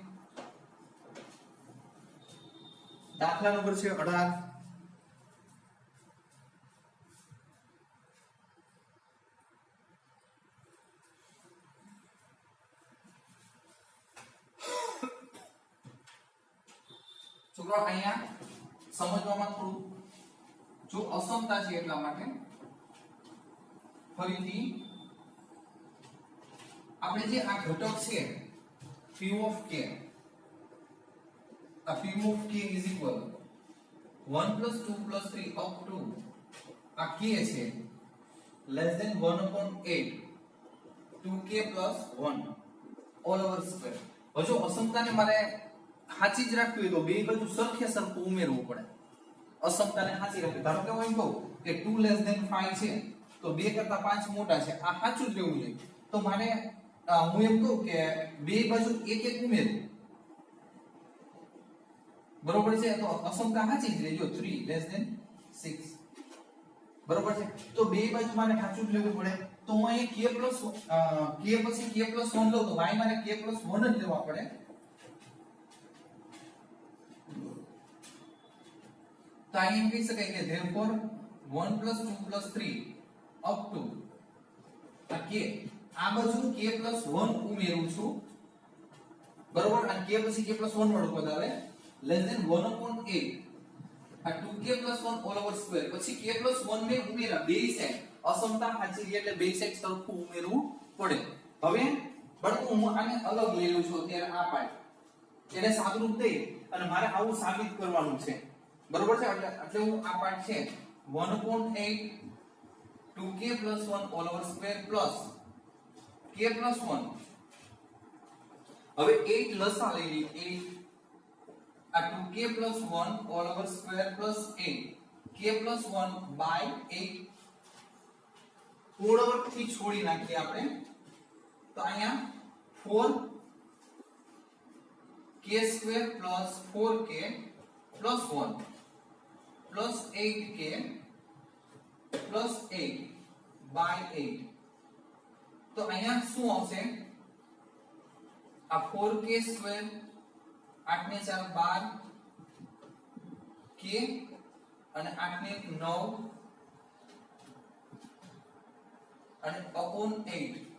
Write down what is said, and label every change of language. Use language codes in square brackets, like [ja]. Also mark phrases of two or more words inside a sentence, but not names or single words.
[gu] દાખલા નંબર છે 18 છોકરો અહીંયા સમજવામાં થોડું જો અસમતા છે એટલા માટે ફરીથી આપણે જે આ ઘટક છે [en] p of k [gu] a [en] p of k is equal 1 plus 2 plus 3 up to [gu] આ k છે [en] less than 1 upon 8 2k plus 1 all over square [gu] હવે જો અસમતાને મારે સાચી જ રાખવી હોય તો બે બાજુ સરખે સરખું ઉમેરવું પડે અસમતાને સાચી રાખવી ધારો કે હું એમ કહું કે [en] 2 less than 5 [gu] છે તો 2 કરતા 5 મોટા છે આ સાચું જ રહેવું જોઈએ તો મારે હું એમ કહું કે બે બાજુ એક એક ઉમેરું બરોબર છે તો અસમતા સાચી જ રહેજો [en] 3 less than 6 [gu] બરોબર છે તો બે બાજુ મારે સાચું જ લેવું પડે તો હું અહીં k પછી k + 1 લઉં તો y મારે k + 1 જ લેવા પડે તો અહીં એમ કહી શકાય કે [en] therefore 1 + 2 + 3 up to [gu] આ k આ બાજુ k + 1 ઉમેરું છું બરોબર અને k પછી k + 1 વાળું પદ આવે [en] less than 1 upon 8 [gu] આ [en] 2k + 1 all over square [gu] પછી k + 1 ને ઉમેરા બે સાઈડ અસમતા સાચી છે એટલે બે સાઈડ સરખું ઉમેરવું પડે હવે બાળકો હું આને અલગ લઈ લઉં છું ત્યારે આ પાર્ટ એને સાદુરૂપ દઈ અને મારે આવું સાબિત કરવાનું છે બરોબર છે એટલે હું આ પાર્ટ છે [en] 1 upon 8 2k + 1 all over square plus k + 1 [gu] હવે 8 લસા લઈ લઈએ 8 આ [en] 2k + 1 all over square plus 8 k + 1 by 8 [gu] પૂર્ણ વર્ગ થી છોડી નાખીએ આપણે તો અહીંયા [en] 4k² + 4k + 1 plus 8k plus 8 by 8 [gu] તો અહીંયા શું આવશે આ 4k² 8 ને 4 12 k અને 8 ને 9 અને upon 8